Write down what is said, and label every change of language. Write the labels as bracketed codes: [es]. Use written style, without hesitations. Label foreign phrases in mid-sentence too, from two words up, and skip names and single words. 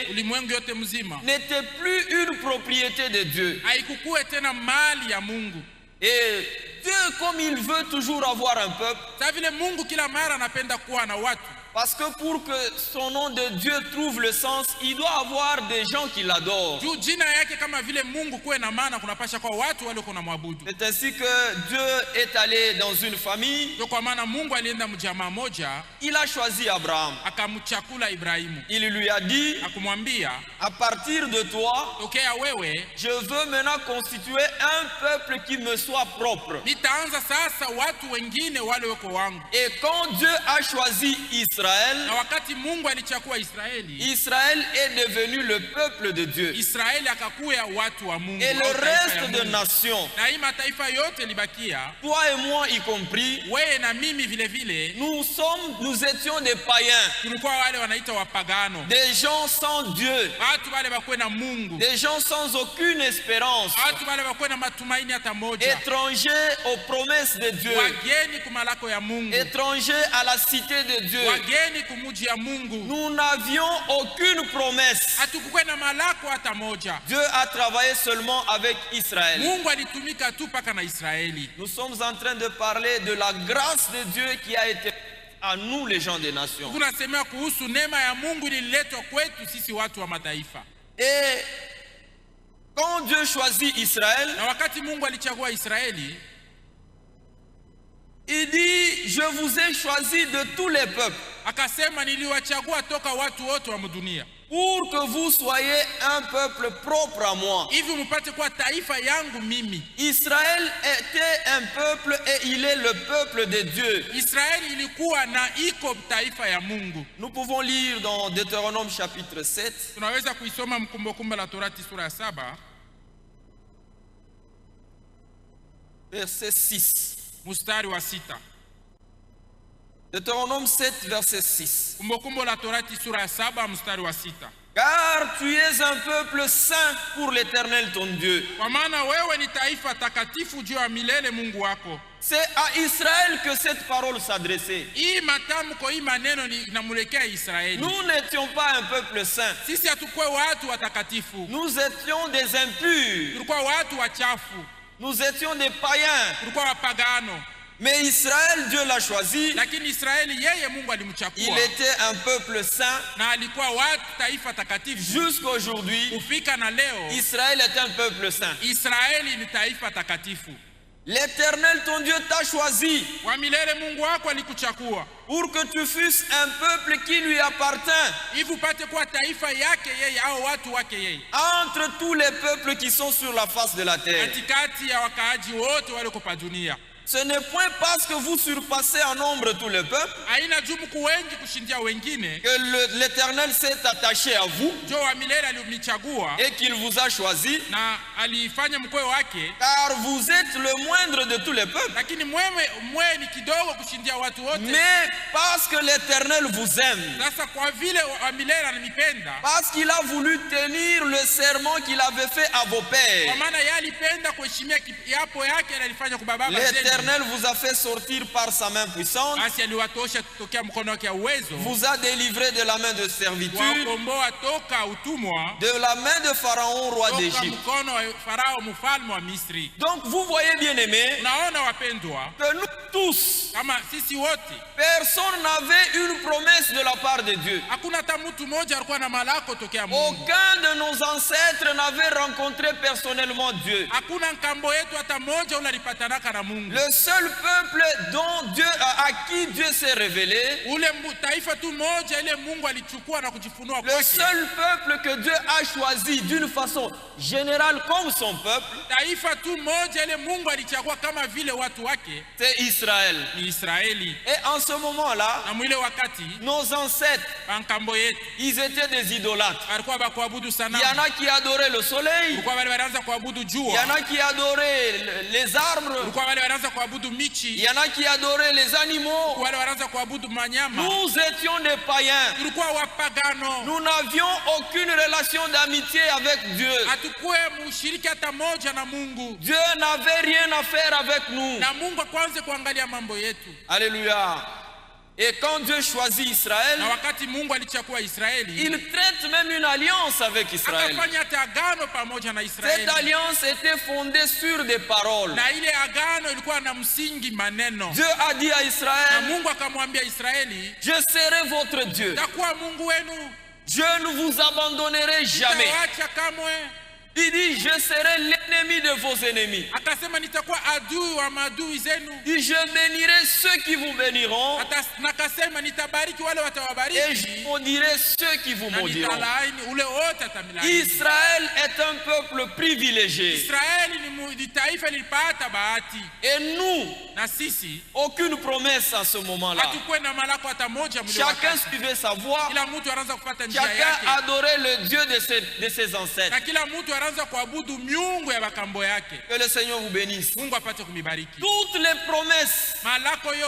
[sw] ulimwengu yote mzima [fr] n'était plus une propriété de Dieu. [sw] haikukuwe tena mali ya Mungu. [fr] Et Dieu, comme il veut toujours avoir un peuple, [sw] Sasa vile Mungu kila mara anapenda kuwa na watu, [fr] Parce que pour que son nom de Dieu trouve le sens, il doit avoir des gens qui l'adorent. [sw] Juu jina yake kama vile Mungu kuwe na maana kunapasha kwa watu wale kuna mwabudu. [fr] C'est ainsi que Dieu est allé dans une famille. [sw] Ndio kwa maana Mungu alienda mjamaa moja, [fr] Il a choisi Abraham. [sw] akamchakula Ibrahimu. [fr] Il lui a dit, [sw] Akumwambia, [fr] à partir de toi, [sw] tokea wewe [fr] je veux maintenant constituer un peuple qui me soit propre. [sw] nitaanza sasa watu wengine wale wako wangu. [fr] Et quand Dieu a choisi Israël, [sw] Na wakati Mungu alichakua Israeli, [fr] Israël est devenu le peuple de Dieu. [sw] Israeli akakuya watu wa Mungu. [fr] Et le au [sw] taifa ya [fr] reste de [sw] Mungu. [fr] nations, [sw] Na hii mataifa yote libakia, [fr] toi et moi y compris, [sw] wewe na mimi vile vile, [fr] nous étions des païens, [sw] tulikuwa wale wanaita wapagano. [fr] des gens sans Dieu, [sw] Watu wale bakuwe na Mungu. [fr] des gens sans aucune espérance, [sw] Watu wale bakuwe na matumaini hata moja. [fr] étrangers aux promesses de Dieu, [sw] Wageni kumalako ya Mungu. [fr] étrangers à la cité de Dieu. [sw] Wageni kumuji ya Mungu. [fr] Nous n'avions aucune promesse. [sw] Hatukukuwa na malako hata moja. [fr] Dieu a travaillé seulement avec Israël. [sw] Mungu alitumika tu paka na Israeli. [fr] Nous sommes en train de parler de la grâce de Dieu qui a été à nous les gens des nations. [sw] Tunasemea kuhusu neema ya Mungu ililetwa kwetu sisi watu wa mataifa. [fr] Et quand Dieu choisit Israël, [sw] Na wakati Mungu alichagua Israeli, [fr] il dit, je vous ai choisi de tous les peuples [sw] akasema niliwachagua toka watu wote wa dunia, [fr] pour que vous soyez un peuple propre à moi. [sw] hivi mpate kuwa taifa yangu mimi. [fr] Israël était un peuple et il est le peuple de Dieu. [sw] Israeli ilikuwa na iko taifa ya Mungu. [fr] Nous pouvons lire dans Deutéronome chapitre 7, [sw] Tunaweza kuisoma Kumbukumbu la Torati sura ya 7 [fr] verset 6. [sw] mstari wa 6. [fr] Deutéronome 7, verset 6. [sw] Kumbukumbu la Torati sura ya 7 mstari wa 6. [fr] Car tu es un peuple saint pour l'Éternel ton Dieu. [sw] Kwa maana wewe ni taifa takatifu juu ya milele Mungu wako. [fr] C'est à Israël que cette parole s'adressait. [sw] Hii matamko, hii maneno inamulekea Israeli. [fr] Nous n'étions pas un peuple saint. [sw] Sisi hatukuwa watu watakatifu. [fr] Nous étions des impurs. [sw] Tulikuwa watu wachafu. [fr] Nous étions des païens. [sw] Tulikuwa wapagano. [fr] Mais Israël, Dieu l'a choisi. [sw] Lakini Israeli yeye Mungu alimchagua. [fr] Il était un peuple saint. [sw] Na alikuwa watu taifa takatifu. [fr] Jusqu'aujourd'hui, [sw] Kufika na leo, [fr] Israël est un peuple saint. [sw] Israeli ni taifa takatifu. [fr] L'Éternel ton Dieu t'a choisi [sw] Wa milele Mungu wako alikuchagua. [fr] pour que tu fusses un peuple qui lui appartient [sw] Hivi upate kuwa taifa yake yeye au watu wake yeye. [fr] entre tous les peuples qui sont sur la face de la terre. [sw] Katikati ya wakaaji wote wale kwa dunia. [fr] Ce n'est point parce que vous surpassez en nombre tous les peuples [sw] Haina jumu wengi kushindia wengine. [fr] que l'Éternel s'est attaché à vous [sw] Jo wa milele alimchagua [fr] et qu'il vous a choisi, [sw] na alifanya mkoe wake, [fr] car vous êtes le moindre de tous les peuples. [sw] lakini mwe ni kidogo kushindia watu wote. [fr] Mais parce que l'Éternel vous aime, [sw] Sasa kwa vile wa milele ananipenda, [fr] parce qu'il a voulu tenir le serment qu'il avait fait à vos [sw] kwa [fr] pères, [sw] maana yeye alipenda kuheshimia kiapo yake alifanya kwa baba zetu. [fr] l'Éternel vous a fait sortir par sa main puissante, [sw] Basi aliwatosha tokea mkono wake wa uwezo, [fr] vous a délivré de la main de servitude, [sw] wakomboa toka utumwa, [fr] de la main de Pharaon, roi [sw] toka [fr] d'Égypte. [sw] mkono wa Farao mfalme wa Misri. [fr] Donc vous voyez bien aimés, [sw] Unaona wapendwa, [fr] que nous tous, [sw] kama sisi wote [fr] personne n'avait une promesse de la part de Dieu. [sw] hakuna hata mtu mmoja alikuwa na malako tokea Mungu. [fr] Aucun de nos ancêtres n'avait rencontré personnellement Dieu. [sw] Hakuna nkambo yetu hata moja ule alipatanaka na Mungu. [fr] Le seul peuple à qui Dieu s'est révélé, [sw] Ule taifa tu moja ile Mungu alichukua na kujifunua [fr] le [sw] kwake. [fr] seul peuple que Dieu a choisi d'une façon générale comme son peuple, [sw] Taifa tu moja ile Mungu alichagua kama vile watu wake [fr] c'est Israël. [sw] ni Israeli. [fr] Et en ce moment-là, [sw] Na mwile wakati [fr] nos ancêtres, [sw] nkambo yetu [fr] ils étaient des idolâtres. [sw] alikuwa bakuabudu [fr] Il [sw] sana. [fr] y en a qui adoraient le soleil, [sw] Kulikuwa wale wanaanza kuabudu [fr] il y en [sw] jua. [fr] a qui adoraient les arbres, [sw] Kulikuwa wale wanaanza kuabudu [fr] il [sw] michi. [fr] y en a qui adoraient les animaux. [sw] Wale wanaanza kuabudu manyama. [fr] Nous étions des païens. [sw] Tulikuwa wapagano. [fr] Nous n'avions aucune relation d'amitié avec Dieu. [sw] Hatukuwe mushiriki hata moja na Mungu. [fr] Dieu n'avait rien à faire avec nous. [sw] Na Mungu kwanza kuangalia mambo yetu. [fr] Alléluia. Et quand Dieu choisit Israël, [sw] Na wakati Mungu alichagua Israeli, [fr] il traite même une alliance avec Israël. [sw] akafanya hata agano pamoja na [fr] Cette [sw] Israeli. [fr] alliance était fondée sur des paroles. [sw] Na ile agano ilikuwa na msingi maneno. [fr] Dieu a dit à [sw] Na [fr] Israël, [sw] Mungu akamwambia Israeli, [fr] je serai votre Dieu. [sw] takuwa Mungu wenu, [fr] Je ne vous abandonnerai jamais. [sw] sitawaacha kamwe. [fr] Il dit, je serai l'ennemi de vos ennemis. [sw] Akasema nitakuwa adui wa maadui zenu. [fr] Il dit, je bénirai ceux qui vous béniront [sw] Nakasema nitabariki wale [fr] et je [sw] watawabariki, [fr] maudirai ceux qui vous [sw] na [fr] maudiront. [sw] nitalaani ule wote atamilaani. [fr] Israël est un peuple privilégié. [sw] Israeli ni taifa lilipata bahati, [fr] Et nous, [sw] na sisi [fr] aucune promesse à ce moment-là. [sw] hatukuwe na malako hata moja mle [fr] Chacun [sw] wakati. [fr] suivait sa voie. [sw] Kila mtu anaanza kufuata njia [fr] Chacun [sw] yake, [fr] adorait le Dieu de ses ancêtres. [sw] na kila mtu anaanza kuabudu miungu ya bakambo yake. [fr] Que le Seigneur vous bénisse. [sw] Mungu apate kumibariki. [fr] Toutes les promesses [sw] Malako yote